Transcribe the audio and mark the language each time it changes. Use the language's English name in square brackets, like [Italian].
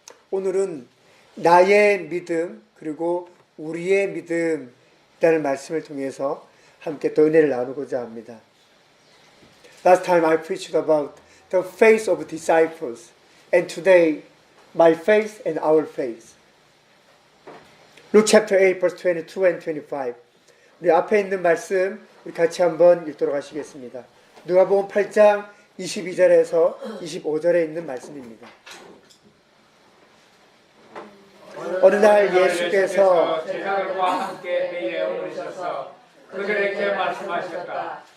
[Korean] 오늘은 나의 믿음 그리고 우리의 믿음이라는 말씀을 통해서 함께 또 은혜를 나누고자 합니다. [English] Last time I preached about the faith of disciples, and today my faith and our faith. Luke chapter 8 verse 22 and 25. [Korean] 우리 앞에 있는 말씀 우리 같이 한번 읽도록 하시겠습니다. 누가복음 8장 22절에서 25절에 있는 말씀입니다. 어느 날 예수께서 제자들과 함께 배에 오르셔서 그들에게 말씀하셨다.